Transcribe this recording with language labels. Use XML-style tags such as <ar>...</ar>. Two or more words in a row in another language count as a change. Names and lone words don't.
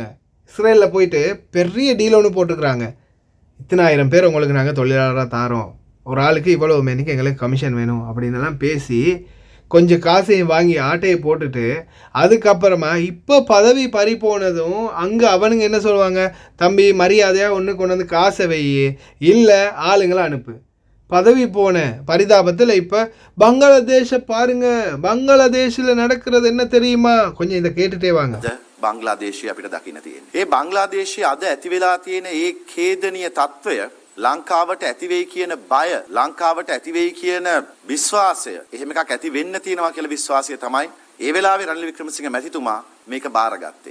<ta>இஸ்ரேலில் போயிட்டு பெரிய டீல் ஒன்று போட்டுக்கிறாங்க. இத்தனை 1000 பேர் உங்களுக்கு நாங்கள் தொழிலாளராக தாரோம், ஒரு ஆளுக்கு இவ்வளோ மணிக்கு எங்களுக்கு கமிஷன் வேணும் அப்படின்னலாம் பேசி கொஞ்சம் காசையும் வாங்கி ஆட்டையை போட்டுட்டு அதுக்கப்புறமா இப்போ பதவி பறி போனதும் அங்கே அவனுங்க என்ன சொல்லுவாங்க? தம்பி மரியாதையாக ஒன்று கொண்டு வந்து காசை வை, இல்லை ஆளுங்களை அனுப்பு. பதவி போன பரிதாபத்தில் இப்போ பங்களாதேஷை பாருங்க. பங்களாதேஷில் நடக்கிறது என்ன தெரியுமா? கொஞ்சம் இதை கேட்டுட்டே வாங்க.</ta> <si>බංග්ලාදේශය අපිට දකින්න තියෙන. ඒ බංග්ලාදේශය අද ඇති වෙලා තියෙන ඒ ඛේදනීය තත්ත්වය ලංකාවට ඇති වෙයි කියන බය, ලංකාවට ඇති වෙයි කියන විශ්වාසය, එහෙම එකක් ඇති වෙන්න තියෙනවා කියලා විශ්වාසය තමයි ඒ වෙලාවේ රනිල් වික්‍රමසිංහ මැතිතුමා මේක බාරගත්තේ.</si>